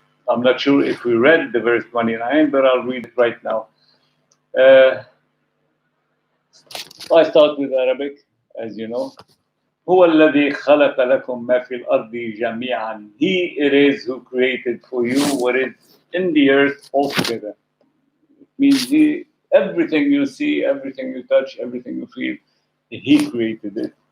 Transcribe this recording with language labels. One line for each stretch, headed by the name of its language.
English: I'm not sure if we read the verse 29, but I'll read it right now. I start with Arabic, as you know.
Arabic: هو الذي خلق لكم ما في الأرض جميعا.
English: He it is who created for you what is in the earth altogether. It means everything you see, everything you touch, everything you feel, He created it.